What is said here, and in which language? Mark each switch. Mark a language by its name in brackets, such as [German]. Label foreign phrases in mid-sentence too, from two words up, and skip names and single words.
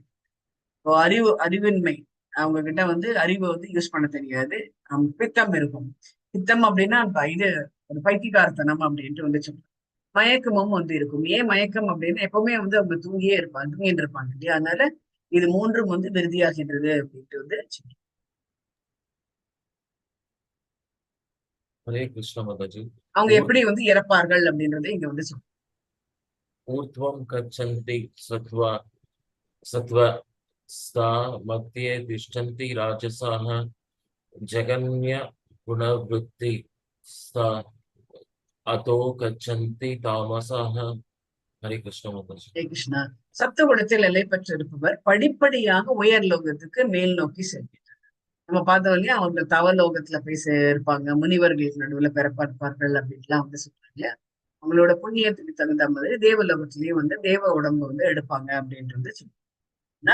[Tamil] இப்போ அறிவின்மை, அவங்க கிட்ட வந்து அறிவை வந்து யூஸ் பண்ண தெரியாது. பித்தம் இருக்கும். பித்தம் அப்படின்னா இது ஒரு பைத்தியக்காரத்தனம் அப்படின்ட்டு வந்து சொல்றோம். மயக்கமும் வந்து இருக்கும். ஏன் மயக்கம் அப்படின்னா எப்பவுமே வந்து அவங்க தூங்கிட்டு இருப்பாங்க இல்லையா, அதனால இது 3ம் வந்து விருதியாகின்றது அப்படின்ட்டு வந்து சொல்றோம். [Hindi] हरे कृष्ण माताजी. [Tamil] அவங்க எப்படி வந்து இறப்பார்கள் அப்படின்றதை இங்க வந்து சொல்றோம். [Sanskrit] ऊर्ध्वं गच्छन्ति सत्त्वा सत्त्व स्था मध्ये तिष्ठन्ति राजसाः जगन्य गुणवृत्ति स्था अतो गच्छन्ति तामसाः. [Hindi] हरे कृष्ण माताजी. [Tamil] ஹரே கிருஷ்ணா. சப்த குணத்தில் நிலை பெற்றிருப்பவர் படிப்படியாக உயர் லோகத்துக்கு மேல் நோக்கி செல்கிறார். நம்ம பார்த்தோம் இல்லையா, அவங்க தவலோகத்துல போய் இருப்பாங்க, முனிவர்களுக்கு நடுவுல பிறப்பார்கள் அப்படின்லாம் வந்து சொல்றாங்க. அவங்களோட புண்ணியத்துக்கு தகுந்த மாதிரி தேவலோகத்திலயும் வந்து தேவ உடம்பு வந்து எடுப்பாங்க அப்படின்றது சொல்லுவாங்க.